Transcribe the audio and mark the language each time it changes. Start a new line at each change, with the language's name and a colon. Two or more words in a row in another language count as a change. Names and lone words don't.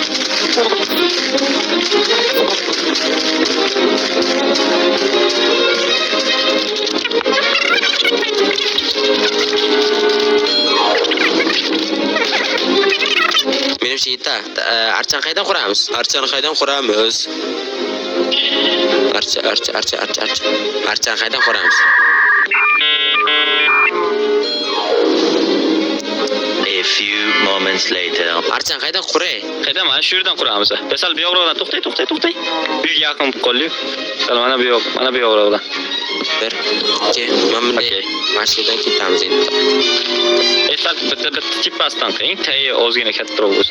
Uzbek: Menimcha yeta. Archani qaydan quramiz? Archani qaydan quramiz? Archa. Archani qaydan quramiz?
English: A few moments later.
Uzbek: Archani qaydan quray? Qaydan mana shu yerdan quramiz. Sal bu yoqdan to'xtay. Uyga yaqin bo'lib qoldik. Sal mana bu yoqdan. 1, 2, mana bunday. Mana shu yerdan ketamiz endi. Sal bitta tipasdan qiling, tayi ozgina kattaroq bo'lsin.